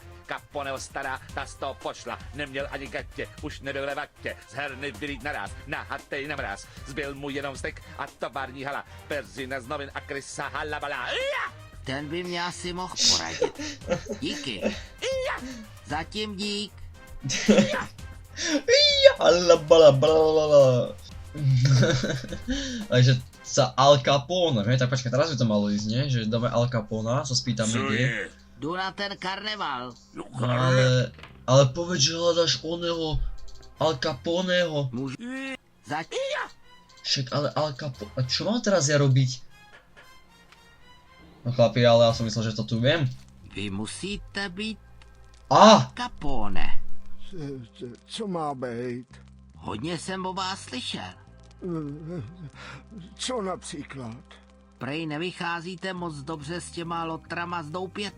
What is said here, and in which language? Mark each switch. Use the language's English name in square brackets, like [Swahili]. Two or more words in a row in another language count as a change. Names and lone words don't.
[Czech] Caponeho stará, ta z toho pošla, neměl ani gatě, už nebyl ve vatě, z herny vylít naráz, nahatej na mráz, zbyl mu jenom stek a tovární hala, Perzina z novin a krysa halabala. Ten by mě asi mohl poradit. Díky. Zatím dík. Alabalabalala. [Slovak] Takže sa Al Capone, ne? Tak počkaj, teraz by to malo ísť, nie? Že dáme Al Capona, sa spýtame [Czech] Co [Slovak] kde. [Czech] je? Jdu na ten karneval. No [Slovak] No ale povedz, že hľadaš oného Al Caponeho. [Czech] Můžu... Zatím... [Slovak] Však ale Al Capone, a čo mám teraz ja robiť? No chlapi, ale ja som myslel, že to tu viem. [Czech] Vy musíte být A! Capone. Co má být? Hodně jsem o vás slyšel. Co například? Prej nevycházíte moc dobře s těma lotrama z Doupěte.